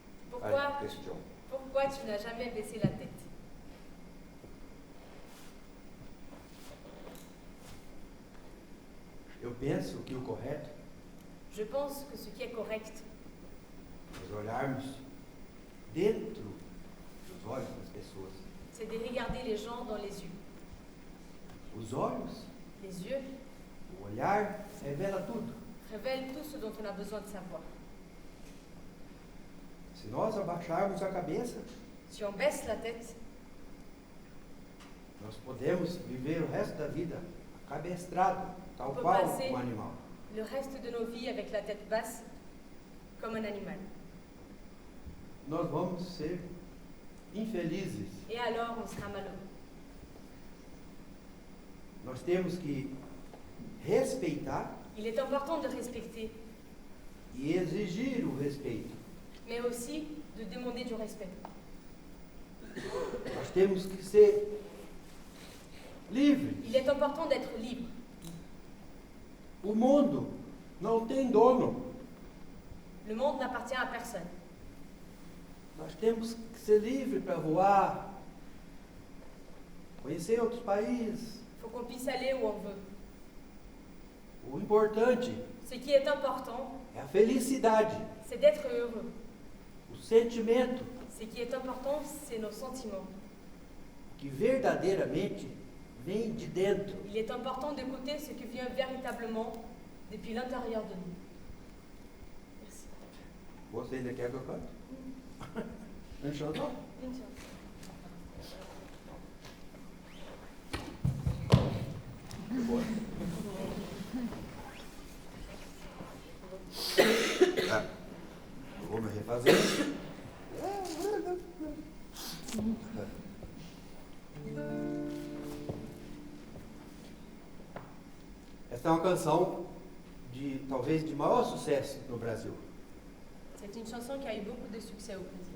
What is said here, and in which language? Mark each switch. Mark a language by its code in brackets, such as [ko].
[fr] Pourquoi tu n'as jamais baissé la tête? [pt] Eu penso que o correto [fr] Je pense que ce qui est correct, [pt] é olharmos dentro dos olhos das pessoas. [fr] c'est de regarder les gens dans les yeux. [pt] Os olhos, [fr] Les yeux [pt] o olhar, revela tudo. [fr] révèlent tout ce dont on a besoin de savoir. [pt] Se nós abaixarmos a cabeça, [fr] Si on baisse la tête, [pt] nós podemos viver o resto da vida cabestrado, tal [fr] on peut [pt] qual [fr] passer [pt] animal. [fr] le reste de nos vies avec la tête basse, comme un animal. [pt] Nós vamos ser infelizes. [fr] Et alors, on sera malheureux. [pt] Nós temos que respeitar [fr] Il est important de respecter, [pt] e exigir o respeito. [fr] mais aussi de demander du respect. [pt] Nós temos que ser livres. [fr] Il est important d'être libre. [pt] O mundo não tem dono. [fr] Le monde n'appartient à personne. [pt] Nós temos que ser livres para voar, conhecer outros países. [fr] Il faut qu'on puisse aller où on veut. [pt] O importante [fr] Ce qui est important, [pt] é a felicidade, [fr] c'est d'être heureux. [pt] o sentimento [fr] Ce qui est important, c'est nos sentiments. [pt] que verdadeiramente vem de dentro. [fr] Il est important d'écouter ce qui vient véritablement depuis l'intérieur de nous. Merci. [pt] Você ainda quer que eu cante? [fr] Une chanson? Une chose. [pt] Eu vou me refazer. Essa é uma canção talvez de maior sucesso no Brasil. [fr] C'est une chanson qui a eu beaucoup de succès au Brésil.